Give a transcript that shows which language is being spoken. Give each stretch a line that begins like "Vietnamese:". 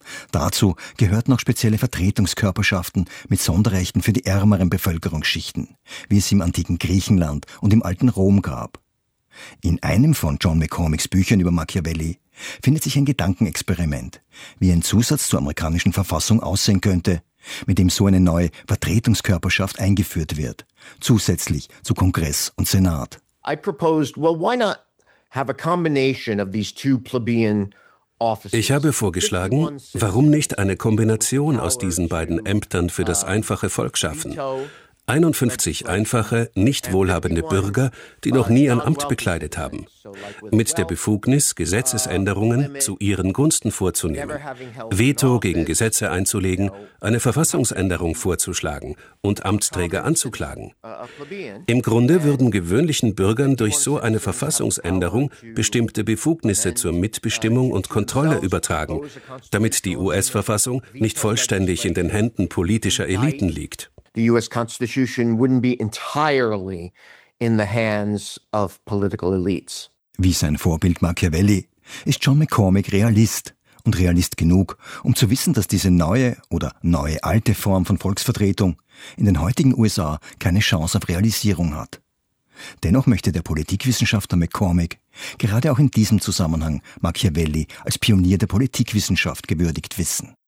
German: Dazu gehörten auch spezielle Vertretungskörperschaften mit Sonderrechten für die ärmeren Bevölkerungsschichten, wie es im antiken Griechenland und im alten Rom gab. In einem von John McCormicks Büchern über Machiavelli findet sich ein Gedankenexperiment, wie ein Zusatz zur amerikanischen Verfassung aussehen könnte, mit dem so eine neue Vertretungskörperschaft eingeführt wird, zusätzlich zu Kongress und Senat.
English: I proposed, well, why not have a combination of these two plebeian.
German: Ich habe vorgeschlagen, warum nicht eine Kombination aus diesen beiden Ämtern für das einfache Volk schaffen? 51 einfache, nicht wohlhabende Bürger, die noch nie ein Amt bekleidet haben, mit der Befugnis, Gesetzesänderungen zu ihren Gunsten vorzunehmen, Veto gegen Gesetze einzulegen, eine Verfassungsänderung vorzuschlagen und Amtsträger anzuklagen. Im Grunde würden gewöhnlichen Bürgern durch so eine Verfassungsänderung bestimmte Befugnisse zur Mitbestimmung und Kontrolle übertragen, damit die US-Verfassung nicht vollständig in den Händen politischer Eliten liegt.
English: The US Constitution wouldn't be entirely in the hands of political elites.
German: Wie sein Vorbild Machiavelli ist John McCormick Realist und Realist genug, um zu wissen, dass diese neue oder neue alte Form von Volksvertretung in den heutigen USA keine Chance auf Realisierung hat. Dennoch möchte der Politikwissenschaftler McCormick gerade auch in diesem Zusammenhang Machiavelli als Pionier der Politikwissenschaft gewürdigt wissen.